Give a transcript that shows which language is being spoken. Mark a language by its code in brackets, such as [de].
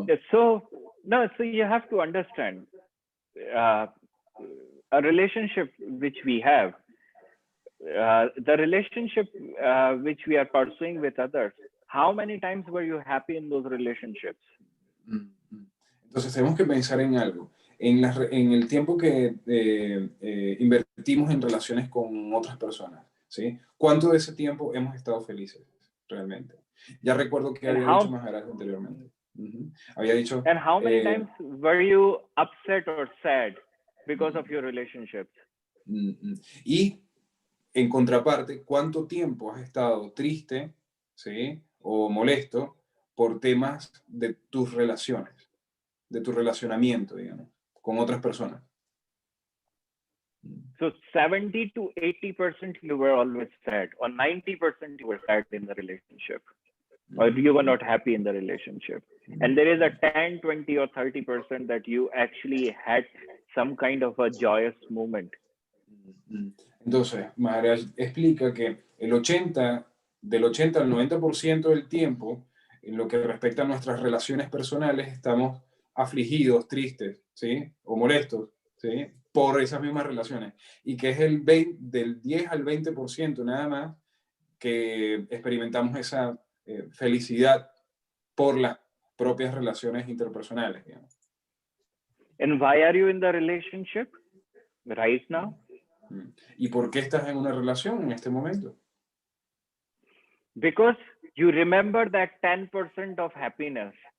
[en] So you have to understand a relationship which we have, the relationship which we are pursuing with others. How many times were you happy in those relationships? [es] Entonces tenemos que pensar en algo. En el tiempo que invertimos en relaciones con otras personas, ¿sí? ¿Cuánto de ese tiempo hemos estado felices realmente? Ya recuerdo que había dicho Maharaj anteriormente. Había dicho... [en] And how many times were you upset or sad because of your relationships? [es] Y en contraparte, ¿cuánto tiempo has estado triste, ¿sí? O molesto por temas de tus relaciones, de tu relacionamiento, digamos, con otras personas? [en] So 70 to 80% you were always sad, or 90% you were sad in the relationship, or you were not happy in the relationship. And there is a 10, 20 or 30% that you actually had some kind of a joyous moment. [es] Entonces, Maharaj explica que del 80 al 90% del tiempo, en lo que respecta a nuestras relaciones personales, estamos afligidos, tristes, ¿sí? O molestos, ¿sí? Por esas mismas relaciones. Y que es del 10 al 20% nada más que experimentamos esa felicidad por las propias relaciones interpersonales, digamos. [en] And why are you in the relationship right now? [es] ¿Y por qué estás en una relación en este momento? [en] Because you remember that 10% of happiness.